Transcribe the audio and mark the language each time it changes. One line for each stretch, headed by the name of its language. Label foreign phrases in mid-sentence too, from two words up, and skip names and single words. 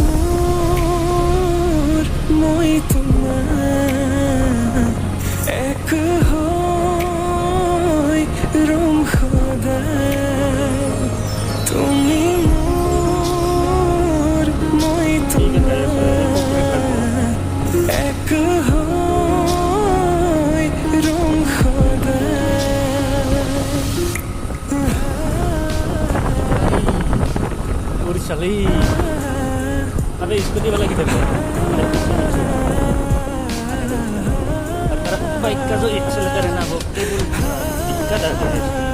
Assamese: মোৰ মই তোমাৰ এক হৈ ৰম সদায় তুমি মোৰ মই তোমাৰ এক হৈ ৰম সদায়
Hindi: पूरी चली। अबे स्कूटी वाला किधर गया। मेरा बाइक का जो एक्सेलेटर है ना वो दिक्कत आती है।